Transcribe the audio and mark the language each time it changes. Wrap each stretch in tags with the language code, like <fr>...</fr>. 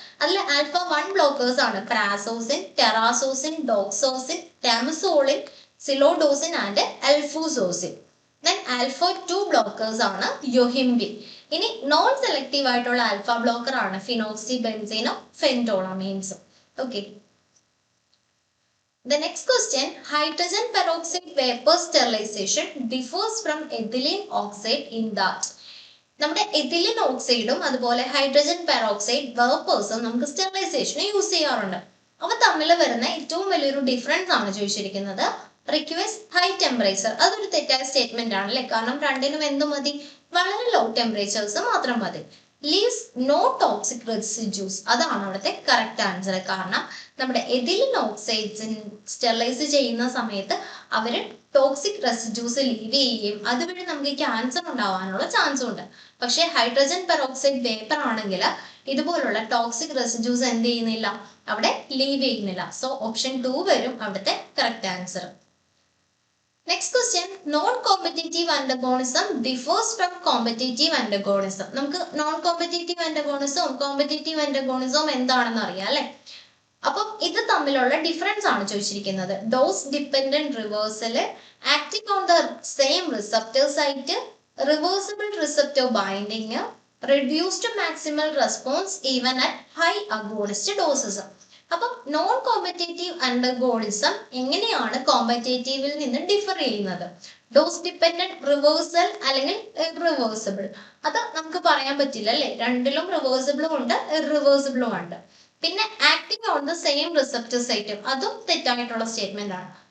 <ml>അതിൽ alpha 1 blockers ആണ് പ്രാസോസിൻ, ടെറാസോസിൻ, ഡോക്സോസിൻ, ടാമസോളിൻ, സിലോഡോസിൻ and എൽഫൂസോസിൻ. Then alpha 2 blockers ആണ് യോഹിംബിൻ. ഇനി നോൺ സെലക്റ്റീവ് ആയിട്ടുള്ള ആൽഫ ബ്ലോക്കർ ആണ് phenoxy ബെൻസീനും ഫെൻടോളമീൻസും.</ml> <en>Okay. The next question, hydrogen peroxide vapor sterilization differs from ethylene oxide in that.</en> <ml>നമ്മുടെ ethylene ഓക്സൈഡും അതുപോലെ hydrogen peroxide വേപ്പേഴ്സും നമുക്ക് സ്റ്റെറിലൈസേഷന് use ചെയ്യാറുണ്ട്. അവ തമ്മിൽ വരുന്ന ഏറ്റവും വലിയൊരു ഡിഫറൻസ് ആണ് ചോദിച്ചിരിക്കുന്നത്.</ml> <en>Request high temperature.</en> <ml>അതൊരു തെറ്റായ സ്റ്റേറ്റ്മെന്റ് ആണ് അല്ലെ, കാരണം രണ്ടിനും എന്ത് മതി? വളരെ ലോ ടെമ്പറേച്ചേഴ്സ് മാത്രം മതി.</ml> <en>Leaves no toxic residues.</en> <ml>അതാണ് അവിടുത്തെ കറക്റ്റ് ആൻസർ. കാരണം നമ്മുടെ എഥിലിൻ ഓക്സൈഡ്സ് സ്റ്റെറിലൈസ് ചെയ്യുന്ന സമയത്ത് അവർ ടോക്സിക് റെസിഡ്യൂസ് ലീവ് ചെയ്യുകയും അതുവഴി നമുക്ക് ക്യാൻസർ ഉണ്ടാവാനുള്ള ചാൻസും ഉണ്ട്. പക്ഷേ ഹൈഡ്രജൻ പെറോക്സൈഡ് വേപ്പർ ആണെങ്കിൽ ഇതുപോലുള്ള ടോക്സിക് റെസിഡ്യൂസ് എന്ത് ചെയ്യുന്നില്ല, അവിടെ ലീവ് ചെയ്യുന്നില്ല. സോ ഓപ്ഷൻ 2 വരും അവിടുത്തെ correct answer.</ml> <en>Next question, non competitive antagonism differs from competitive antagonism.</en> <ml>നമുക്ക് നോൺ കോമ്പറ്റേറ്റീവ് ആന്റഗോണിസവും കോമ്പറ്റേറ്റീവ് ആന്റഗോണിസവും എന്താണെന്ന് അറിയാം അല്ലെ. അപ്പം ഇത് തമ്മിലുള്ള ഡിഫറൻസ് ആണ് ചോദിച്ചിരിക്കുന്നത്.</ml> <en>Dose dependent reversal, acting on the same receptor site, reversible receptor binding, reduced maximal response even at high agonist doses.</en> <ml>അപ്പം നോൺ കോമ്പറ്റേറ്റീവ് അണ്ടർഗോണിസം എങ്ങനെയാണ് കോമ്പറ്റേറ്റീവിൽ നിന്ന് ഡിഫർ ചെയ്യുന്നത്?</ml> <en>Dose dependent, reversal അല്ലെങ്കിൽ irreversible.</en> <ml>അത് നമുക്ക് പറയാൻ പറ്റില്ല അല്ലെ, രണ്ടിലും റിവേഴ്സിബിളും ഉണ്ട് ഇറിവേഴ്സിബിളും ഉണ്ട്. പിന്നെ</ml> <en>acting on the same receptor site,</en> <ml>അതും തെറ്റായിട്ടുള്ള സ്റ്റേറ്റ്മെന്റ് ആണ്.</ml>